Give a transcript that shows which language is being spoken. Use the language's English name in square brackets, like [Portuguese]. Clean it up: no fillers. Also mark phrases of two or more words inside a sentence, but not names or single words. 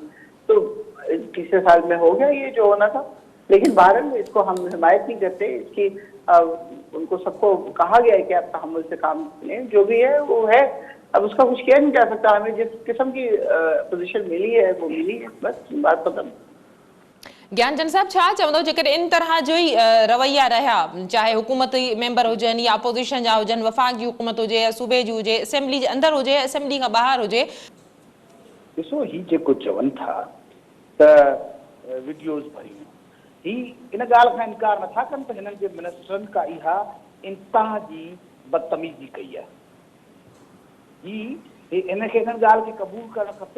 [Urdu] تو تیسرے سال میں ہو گیا یہ جو ہونا تھا، لیکن بہرحال اس کو ہم حمایت نہیں کرتے اس کی. ان کو سب کو کہا گیا ہے کہ آپ تحمل سے کام لیں، جو بھی ہے وہ ہے، اب اس کا کچھ کیا نہیں جا سکتا. ہمیں جس قسم کی پوزیشن ملی ہے وہ ملی ہے، بس بات ختم. ज्ञानचंद साहब, [Sindhi] छा चवंदो जेकर इन तरह जो ही रवैया रहा, चाहे हुकूमती मेंबर हुजन या अपोजिशन जा हुजन, वफाक जी हुकूमत हुजे या सूबे जी हुजे, असेंबली जे अंदर हुजे, असेंबली का बाहर हुजे, ॾिसो ही जेको चवनि था त वीडियोस भरियूं, ही इन ॻाल्हि खां इनकार नथा कनि त हिननि जे मिनिस्टरनि का इहा इंतहा जी बदतमीज़ी कई आहे। इनखे हिन ॻाल्हि खे क़बूल करणु खपे।